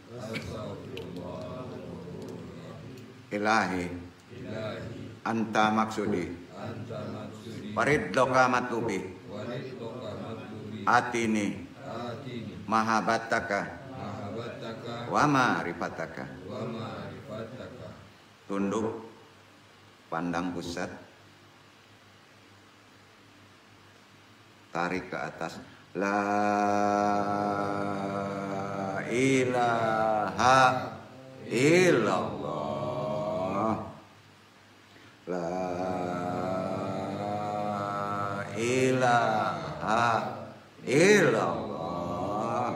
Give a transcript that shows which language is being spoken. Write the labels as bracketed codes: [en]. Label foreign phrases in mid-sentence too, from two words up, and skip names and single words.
[ar] إلهي أنت مقصودي ورضاك مطلوبي أعطني محبتك ومعرفتك. [id] Tunduk, pandang pusat, tarik ke atas. [ar] لا إله إلا الله. لا إله إلا الله.